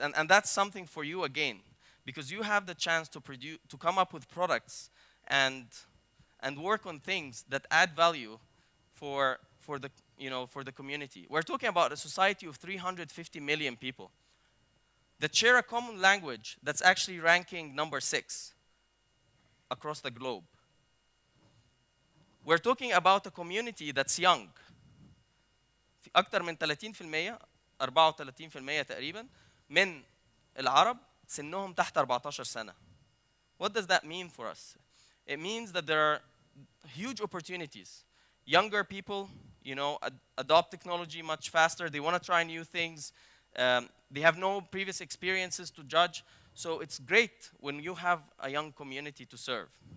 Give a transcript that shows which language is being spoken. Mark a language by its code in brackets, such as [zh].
[en] And that's something for you again, because you have the chance to come up with products and work on things that add value for the community. We're talking about a society of 350 million people that share a common language that's actually ranking number 6 across the globe. We're talking about a community that's young. [ar] أكتر من 30%, 34% تقريبا من العرب سنهم تحت 14 سنة. [en] What does that mean for us? It means that there are huge opportunities. Younger people, adopt technology much faster. They want to try new things. They have no previous experiences to judge. So it's great when you have a young community to serve.